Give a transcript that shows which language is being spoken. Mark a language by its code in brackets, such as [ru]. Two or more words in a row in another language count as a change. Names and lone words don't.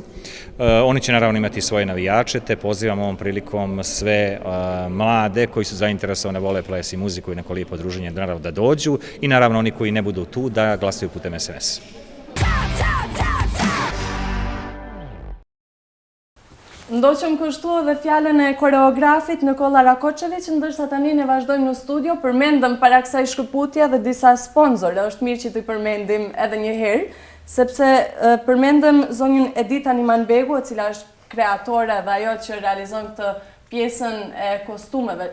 [sr] Oni će naravno imati svoje navijače, te pozivam ovom prilikom sve mlade koji su zainteresovane, vole ples i muziku i neko lijepo druženje, naravno da dođu i naravno oni koji ne budu tu da glasaju putem SMS. [sq] Ndoqëm kështu edhe fjalën e koreografit Nikola Rakočević, ndërsa tani ne vazhdojmë në studio, përmendëm para kësaj shkëputje dhe disa sponsorë, është mirë që t'i përmendim edhe një herë, sepse përmendëm zonjën Edita Nimanbegu, e cila është kreatore dhe ajo që realizon këtë pjesën e kostumeve.